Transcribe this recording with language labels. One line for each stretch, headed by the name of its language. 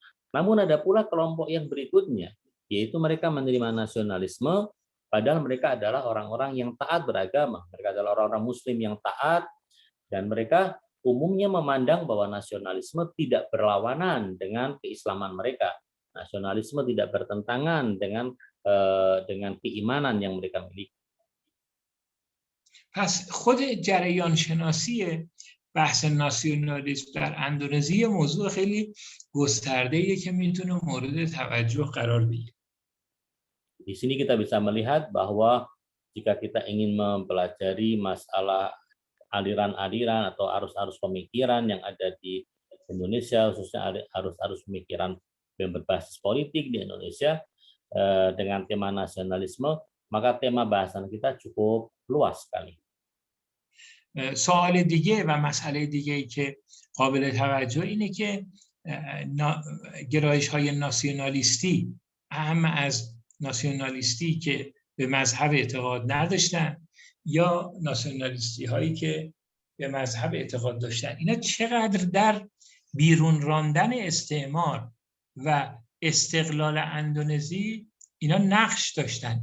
Indonesian: Namun ada pula kelompok yang berikutnya, yaitu mereka menerima nasionalisme, padahal mereka adalah orang-orang yang taat beragama. Mereka adalah orang-orang Muslim yang taat, dan mereka umumnya memandang bahwa nasionalisme tidak berlawanan dengan keislaman mereka. Nasionalisme tidak bertentangan dengan keimanan yang mereka miliki.
Persian: پس خود جریان شناسی بحث ناسیونالیسم در اندونزی موضوع خیلی گسترده‌ایه که میتونه مورد توجه قرار بگیره.
Indonesian: Di sini kita bisa melihat bahwa jika kita ingin mempelajari masalah aliran-aliran atau arus-arus pemikiran yang ada di Indonesia, khususnya arus-arus pemikiran yang berbasis politik di Indonesia dengan tema nasionalisme, maka tema bahasan kita cukup luas sekali.
Persian: سوال دیگه و مسئله دیگه‌ای که قابل توجه اینه که گرایش‌های ناسیونالیستی اهم از ناسیونالیستی که به مذهب اعتقاد نداشتن یا ناسیونالیستی هایی که به مذهب اعتقاد داشتن، اینا چقدر در بیرون راندن استعمار و استقلال اندونزی اینا نقش داشتن.